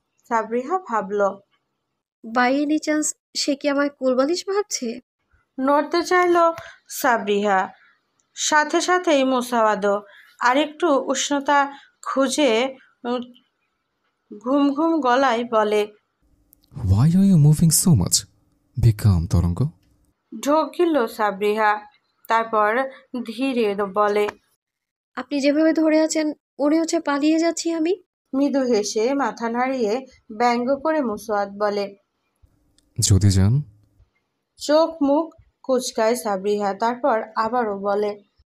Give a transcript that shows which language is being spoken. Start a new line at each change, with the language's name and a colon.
Bangla: সাবরিহা ভাবল।
English: by any chance
Bangla: সে কি আমায় কোলবালিশ ভাবছে? নড়তে চাইল সাবরিহা, সাথে সাথেই মুসাওয়াদও আরেকটু উষ্ণতা খুঁজে উম, ঘুম ঘুম গলায় বলে,
English: Why are you moving so much? Be calm, Tarang.
Bangla: ঢোক গিলল সাবরিহা, তারপর ধীরে বলে, আপনি যেভাবে ধরে আছেন মনে হচ্ছে পালিয়ে যাচ্ছি আমি। মৃদু হেসে মাথা নাড়িয়ে ব্যঙ্গ করে মুসাওয়াদ বলে। যদি যান। চোখ মুখ কুচকায় সাবরিহা, তারপর আবারও বলে,